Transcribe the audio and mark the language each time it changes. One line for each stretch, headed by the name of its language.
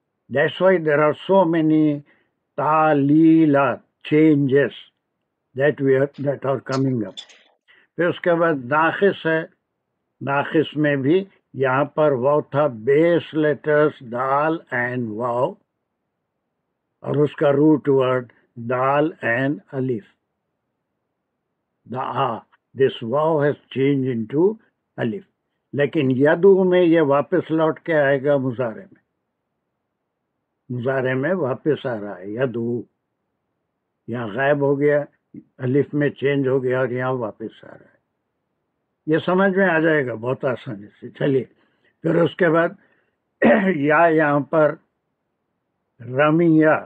English: That's why there are so many تعلیلات changes that are coming up.
Urdu: پھر اس کے بعد ناقص ہے. ناقص میں بھی یہاں پر واو تھا بیس لیٹرز دال اینڈ واو اور اس کا روٹ ورڈ دال اینڈ الف.
English: This waw has changed into alif.
Urdu: لیکن یدو میں یہ واپس لوٹ کے آئے گا مضارع میں. مضارع میں واپس آ رہا ہے یدو. یہاں غائب ہو گیا الف میں چینج ہو گیا اور یہاں واپس آ رہا ہے. یہ سمجھ میں آ جائے گا بہت آسانی سے. چلیے پھر اس کے بعد یا یہاں پر رمیہ.